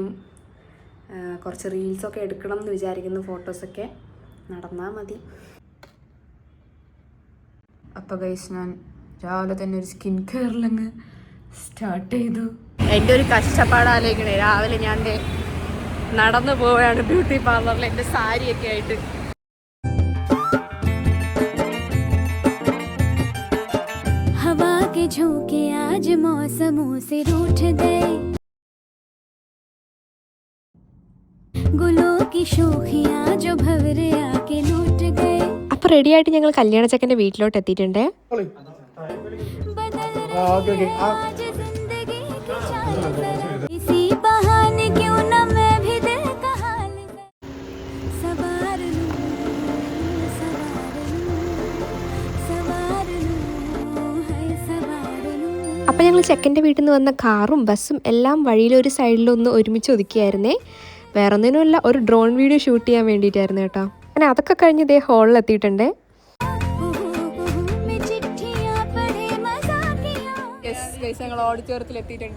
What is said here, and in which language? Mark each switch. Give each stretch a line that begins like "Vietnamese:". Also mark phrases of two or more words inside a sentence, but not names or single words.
Malayalam: കുറച്ച് റീൽസൊക്കെ എടുക്കണം എന്ന് വിചാരിക്കുന്നു, ഫോട്ടോസൊക്കെ നടന്നാൽ മതി. അപ്പോൾ ഗൈസ്, ഞാൻ രാവിലെ തന്നെ ഒരു സ്കിൻ കെയറിലങ്ങ് സ്റ്റാർട്ട് ചെയ്തു. എൻ്റെ ഒരു കഷ്ടപ്പാടാലേക്കണേ. രാവിലെ ഞാൻ നടന്നു പോവുകയാണ് ബ്യൂട്ടി പാർലറിൽ എൻ്റെ സാരിയൊക്കെ ആയിട്ട്.
Hindi: हवा के झोंके आज मौसमों से रूठ गए, गुलों की शोखियां जो भंवरे आके लूट गए.
Malayalam: അപ്പോൾ റെഡി ആയിട്ട് ഞങ്ങൾ കല്യാണ ചെക്കൻ്റെ വീട്ടിലോട്ട് എത്തിയിട്ടുണ്ട്.
Hindi: इसी बहाने क्यों न मैं भी दिल का हाल सवार लूं, सवार लूं, है सवार लूं.
Malayalam: അപ്പോൾ ഞങ്ങൾ ചെക്കൻ്റെ വീട്ടിൽ നിന്ന് വന്ന കാറും ബസ്സും എല്ലാം വഴിയിലൊരു സൈഡിലൊന്ന് ഒരുമിച്ച് ഒതുക്കിയായിരുന്നേ. വേറെ ഒന്നിനുമല്ല, ഒരു
English: drone video shoot
Malayalam: ചെയ്യാൻ വേണ്ടിയിട്ടായിരുന്നു കേട്ടോ. അങ്ങനെ അതൊക്കെ കഴിഞ്ഞ് ഇതേ ഹോളിൽ എത്തിയിട്ടുണ്ട്. ഞങ്ങൾ ഓഡിറ്റോറിയത്തിൽ എത്തിയിട്ടുണ്ട്.